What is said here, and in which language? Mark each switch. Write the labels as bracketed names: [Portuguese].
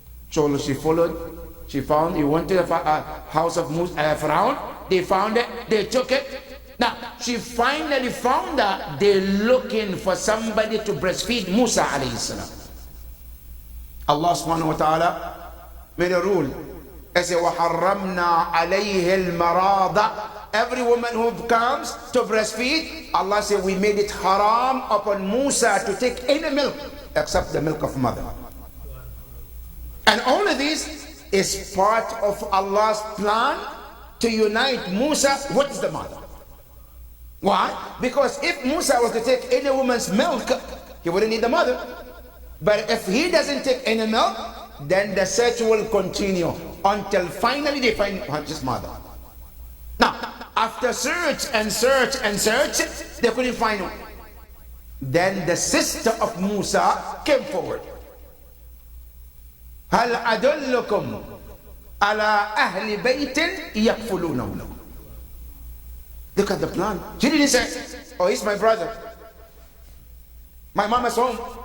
[English] So she followed, she found, he went to the house of Pharaoh, they found it, they took it. Now, she finally found that they're looking for somebody to breastfeed Musa alayhi salam. Allah subhanahu wa ta'ala made a rule. He said, [Arabic] وَحَرَّمْنَا عَلَيْهِ الْمَرَاضَ. [English] Every woman who comes to breastfeed, Allah said, we made it haram upon Musa to take any milk except the milk of mother. And all of this is part of Allah's plan to unite Musa with the mother. Why? Because if Musa was to take any woman's milk, he wouldn't need the mother. But if he doesn't take any milk, then the search will continue until finally they find his mother. Now, after search and search and search, they couldn't find her. Then the sister of Musa came forward. [Arabic] هل أدلكم على أهل بيت يكفلونه له. [English] Look at the plan. She didn't say, oh, he's my brother. My mom is home.